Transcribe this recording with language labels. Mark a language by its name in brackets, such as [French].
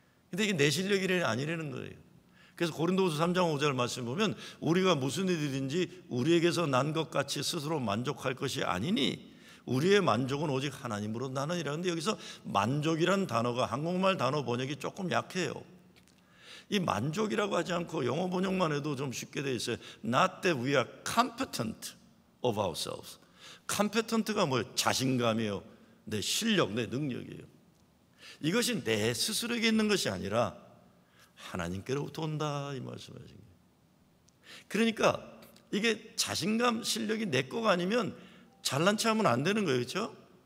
[Korean] 근데 이게 내 실력이 아니라는 거예요. 그래서 고린도후서 3장 5절 말씀 보면 우리가 무슨 일이든지 우리에게서 난 것 같이 스스로 만족할 것이 아니니 우리의 만족은 오직 하나님으로 나느니라. 근데 여기서 만족이란 단어가 한국말 단어 번역이 조금 약해요. 이 만족이라고 하지 않고 영어 번역만 해도 좀 쉽게 되어 있어요. [English] Not that we are competent of ourselves. [Korean] competent가 뭐예요? 자신감이에요. 내 실력, 내 능력이에요. 이것이 내 스스로에게 있는 것이 아니라 하나님께로부터 온다 이 말씀하신 거예요. 그러니까 이게 자신감, 실력이 내 거가 아니면 잘난 체 하면 안 되는 거예요. 그렇죠?